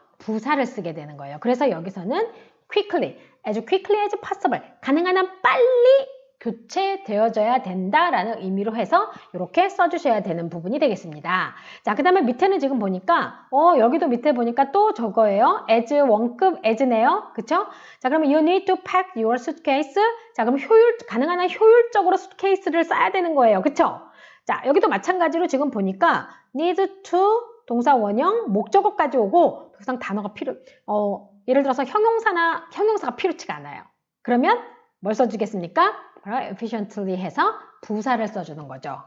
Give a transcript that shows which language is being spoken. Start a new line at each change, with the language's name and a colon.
Korean: 부사를 쓰게 되는 거예요. 그래서 여기서는
English: quickly, as quickly as possible,
Korean: 가능한 한 빨리 교체되어져야 된다라는 의미로 해서 이렇게 써주셔야 되는 부분이 되겠습니다. 자, 그 다음에 밑에는 지금 보니까 여기도 밑에 보니까 또 저거예요. as 원급 as네요. 그쵸? 자, 그러면
English: you need to pack your suitcase.
Korean: 자, 그럼 가능한 한 효율적으로 수트케이스를 싸야 되는 거예요. 그쵸? 자, 여기도 마찬가지로 지금 보니까 need to 동사 원형 목적어까지 오고 더 이상 단어가 예를 들어서 형용사가 필요치가 않아요. 그러면 뭘 써주겠습니까? 바로 efficiently 해서 부사를 써주는 거죠.